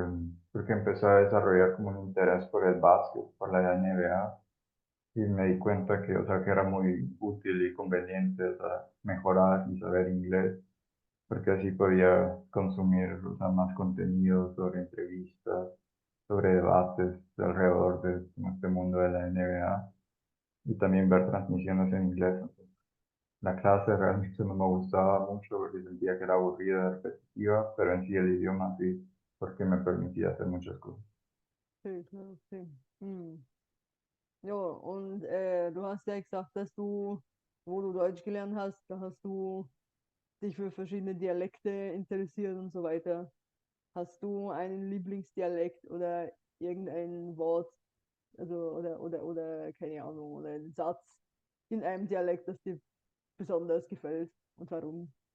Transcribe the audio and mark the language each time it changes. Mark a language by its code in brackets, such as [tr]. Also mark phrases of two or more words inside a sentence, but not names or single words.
[es] porque empecé a desarrollar como un interés por el básquet, por la NBA, y me di cuenta que, o sea, que era muy útil y conveniente, o sea, mejorar y saber inglés, porque así podía consumir, o sea, más contenido sobre entrevistas, sobre debates alrededor de este mundo de la NBA, y también ver transmisiones en inglés. La clase realmente no me gustaba mucho porque sentía que era aburrida, repetitiva, pero en sí el idioma sí, porque me permitía hacer muchas cosas. Sí, claro, sí. Hm. [de] Ja, und du hast ja gesagt, dass wo du Deutsch gelernt hast, da hast du dich für verschiedene Dialekte interessiert und so weiter. Hast du einen Lieblingsdialekt oder irgendein Wort, also oder keine Ahnung, oder einen Satz in einem Dialekt, das dir besonders gefällt und warum?